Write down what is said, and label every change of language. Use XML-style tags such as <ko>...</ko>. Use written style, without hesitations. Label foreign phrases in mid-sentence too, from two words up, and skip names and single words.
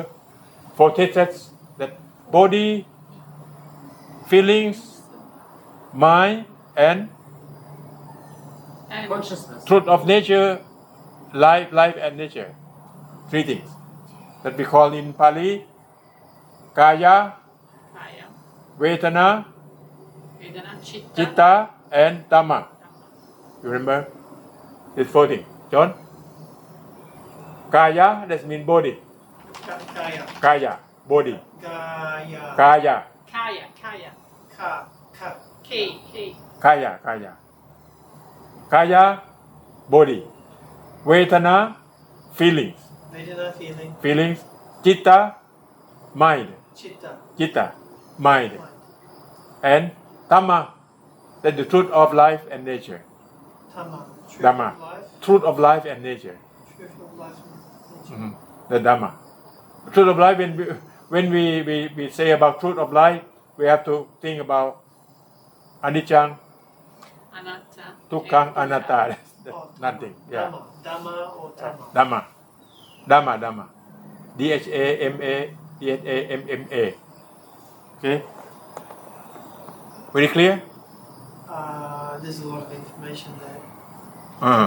<en>4 tetrads, that body, feelings, mind, and Consciousness. truth of nature, life and nature. 3 things that we call in Pali Kaya, Kaya, Vedana,</en> <pi>Vedana, Chitta,</pi> <en>Chitta, and Dhamma. You remember? These 4 things. John? Kaya, that means body. Kaya. Kaya, body. Kaya. Kaya, Kaya, Ka. K.</en> <pi>Kaya. Kaya,</pi> <en>body. Vedana, feelings. Vedana, feeling. Feelings. Chitta, mind. Chitta. Mind. Mind. And Dhamma, that's the truth of life and nature. Dhamma. Truth Dhamma, of life. truth of life and nature. Truth of life and nature. The Dhamma. Truth of life, when we say about truth of life, we have to think about anicca, Anatta, dukkha, and anatta. That's Oh, nothing. Yeah. Dhamma or Dhamma.</en> <pi>Dhamma. Dhamma.</pi> <en>Okay? Very clear? There's a lot of information there. Uh-huh.</en>